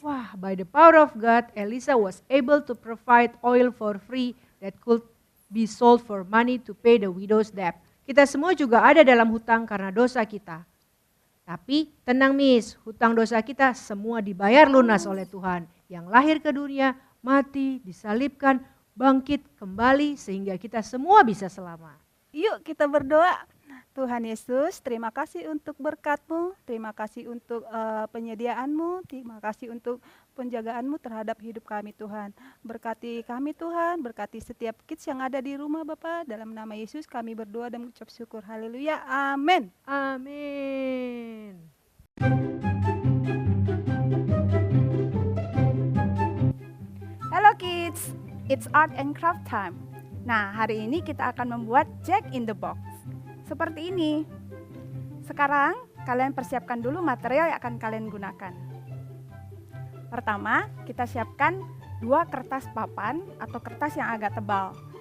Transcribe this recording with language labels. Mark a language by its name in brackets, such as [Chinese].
[English] Wah, by the power of God, Elisa was able to provide oil for free that could be sold for money to pay the widow's debt. [Indonesian] Kita semua juga ada dalam hutang karena dosa kita. Tapi tenang Miss, hutang dosa kita semua dibayar lunas oleh Tuhan. Yang lahir ke dunia, mati, disalibkan, bangkit kembali sehingga kita semua bisa selamat. Yuk kita berdoa. Tuhan Yesus, terima kasih untuk berkat-Mu, terima kasih untuk penyediaan-Mu, terima kasih untuk penjagaan-Mu terhadap hidup kami Tuhan. Berkati kami Tuhan, berkati setiap kids yang ada di rumah Bapa. Dalam nama Yesus kami berdoa dan mengucap syukur. Haleluya, amin. Amin. [English] Hello kids, it's art and craft time. [Indonesian] Nah, hari ini kita akan membuat Jack in the Box. Seperti ini. Sekarang kalian persiapkan dulu material yang akan kalian gunakan. Pertama, kita siapkan 2 kertas papan atau kertas yang agak tebal.